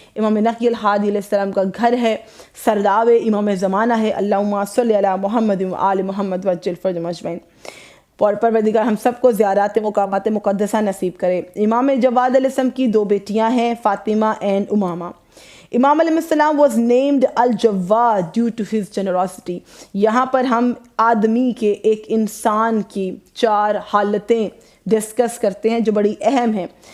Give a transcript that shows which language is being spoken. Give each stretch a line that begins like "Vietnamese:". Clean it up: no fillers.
Urdu: امام نقی الہادی علیہ السلام کا گھر ہے, سرداب امام زمانہ ہے.
Arabic: اللہم صلی علی محمد و آل محمد وعجل فرجہم اجمعین.
Urdu: اور پروردگار ہم سب کو زیارات مقامات مقدسہ نصیب کرے. امام جواد علیہ السلام کی 2 بیٹیاں ہیں, فاطمہ اینڈ امامہ.
English: امام علیہ السلام was named الجواد due to his generosity.
Urdu: یہاں پر ہم آدمی کے, ایک انسان کی 4 حالتیں ڈسکس کرتے ہیں جو بڑی اہم ہیں.